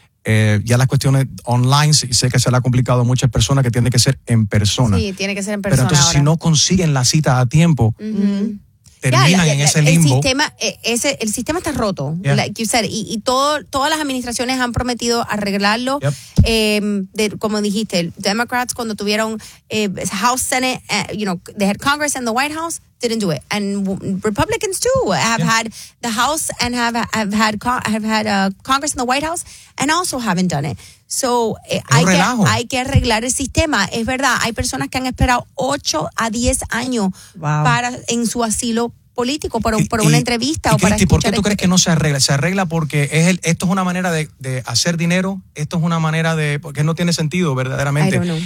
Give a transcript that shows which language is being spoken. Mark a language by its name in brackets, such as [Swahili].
[Spanish] Ya las cuestiones online, sé que se le ha complicado a muchas personas que tiene que ser en persona. Sí, tiene que ser en persona. Pero entonces, ahora, si no consiguen la cita a tiempo, terminan en ese limbo. El sistema está roto. Y todas las administraciones han prometido arreglarlo. Como dijiste, los [English] Democrats, [Spanish] cuando tuvieron [English] House, Senate, they had Congress and the White House, didn't do it. And Republicans too had the House and have had Congress and the White House and also haven't done it. [Spanish] So hay que arreglar el sistema. Es verdad, hay personas que han esperado 8 a 10 años para en su asilo político por una entrevista o para escuchar. ¿Por qué tú crees que no se arregla? Se arregla porque esto es una manera de hacer dinero, esto es una manera de, porque no tiene sentido verdaderamente.